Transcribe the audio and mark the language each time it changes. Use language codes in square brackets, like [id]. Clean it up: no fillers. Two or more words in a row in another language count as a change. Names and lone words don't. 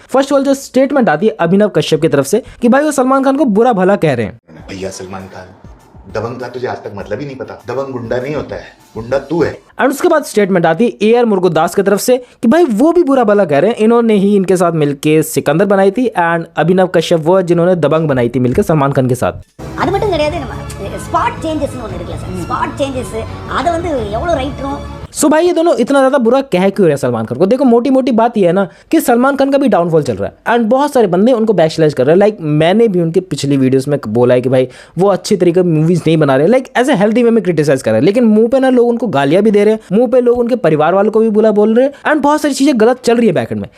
[en] First of all [hi] जो स्टेटमेंट आती है अभिनव कश्यप की तरफ से कि भाई वो सलमान खान को बुरा भला कह रहे हैं। भैया सलमान खान, दबंग का तुझे आज तक मतलब ही नहीं पता। दबंग गुंडा नहीं होता है, गुंडा तू है। एंड उसके बाद स्टेटमेंट आती है AR मुरुगदास की तरफ से कि भाई वो भी बुरा भला कह रहे हैं, इन्होंने ही इनके साथ मिलके सिकंदर बनाई थी एंड अभिनव कश्यप वो जिन्होंने दबंग बनाई थी मिलकर सलमान खान के साथ। [ta] அது மட்டும் கிடையாது, நம்ம ஸ்பாட் சேஞ்சஸ்னு ஒன்று இருக்குல்ல சார், [en] spot changes [ta] அதை வந்து எவ்வளோ ரைட்டரும்। [hi] सो भाई ये दोनों इतना ज़्यादा बुरा कह क्यों रहे हैं सलमान खान को? देखो मोटी मोटी बात ये है ना कि सलमान खान का भी डाउनफॉल चल रहा है एंड बहुत सारे बंदे उनको बैकस्लैश कर रहे हैं। लाइक मैंने भी उनके पिछली वीडियोस में बोला है कि भाई वो अच्छी तरीके से मूवीज नहीं बना रहे, [en] like as a healthy way [hi] में क्रिटिसाइज कर रहे हैं, लेकिन मुंह पे ना लोग उनको गालियां भी दे रहे हैं, मुंह पे लोग उनके परिवार वालों को भी बुरा बोल रहे हैं एंड बहुत सारी चीज़ें गलत चल रही है बैकएंड में।